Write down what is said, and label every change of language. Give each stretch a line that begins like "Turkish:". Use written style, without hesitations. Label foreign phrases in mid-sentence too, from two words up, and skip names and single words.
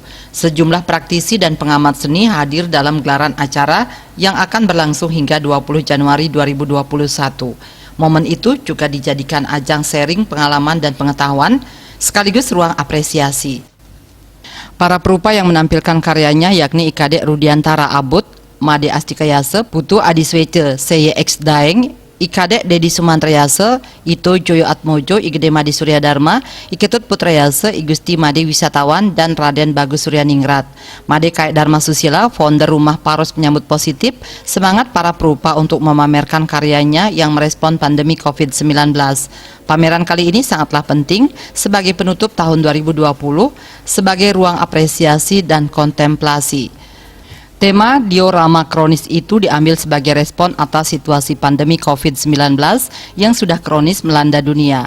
Indonesian: Sejumlah praktisi dan pengamat seni hadir dalam gelaran acara yang akan berlangsung hingga 20 Januari 2021. Momen itu juga dijadikan ajang sharing pengalaman dan pengetahuan sekaligus ruang apresiasi. Para perupa yang menampilkan karyanya yakni Ikadek Rudiantara Abut, Made Astikayase, Putu Adiswete CYX Daeng, Ikadek Dedi Sumantrayase, Ito Joyo Atmojo, Igede Made Suryadharma, Iketut Putrayase, Igusti Made Wisatawan, dan Raden Bagus Suryaningrat. Made Kaek Dharma Susila, founder Rumah Paros, menyambut positif semangat para perupa untuk memamerkan karyanya yang merespon pandemi COVID-19. Pameran kali ini sangatlah penting sebagai penutup tahun 2020, sebagai ruang apresiasi dan kontemplasi. Tema diorama kronis itu diambil sebagai respon atas situasi pandemi COVID-19 yang sudah kronis melanda dunia.